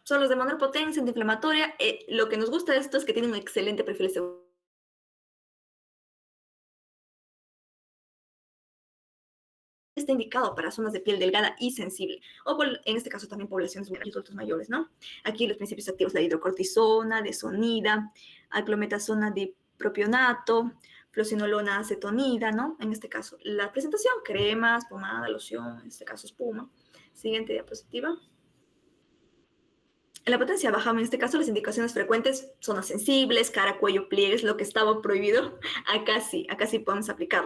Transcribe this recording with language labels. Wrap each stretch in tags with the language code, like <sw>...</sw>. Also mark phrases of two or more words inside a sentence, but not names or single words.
<es>Son los de menor potencia, antiinflamatoria. Lo que nos gusta de esto es que tienen un excelente perfil de seguridad. Está indicado para zonas de piel delgada y sensible, o en este caso también poblaciones y adultos mayores, ¿no? Aquí los principios activos: la hidrocortisona, desonida, aclometasona dipropionato, flocinolona acetonida, ¿no? En este caso, la presentación: cremas, pomada, loción, en este caso espuma. Siguiente diapositiva. En la potencia baja, en este caso, las indicaciones frecuentes: zonas sensibles, cara, cuello, pliegues, lo que estaba prohibido, acá sí podemos aplicarlo.</es>